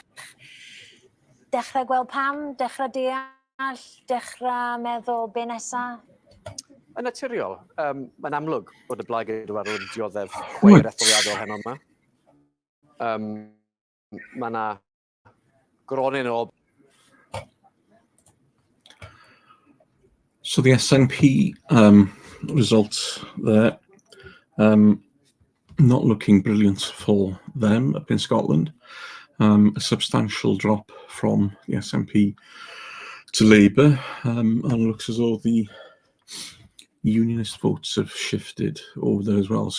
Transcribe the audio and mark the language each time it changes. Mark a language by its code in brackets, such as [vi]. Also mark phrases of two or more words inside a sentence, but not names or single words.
[cy] Dechrau gweld pam, dechrau deall, dechrau meddwl be nesa? Yn naturiol, mae'n amlwg bod y Blaid Geidwadol wedi dioddef chweir etholiadol heno yma. Mae yna gronyn o... [en] So the SNP results there, not looking brilliant for them up in Scotland. A substantial drop from the SNP to Labour, and it looks as though the unionist votes have shifted over there as well.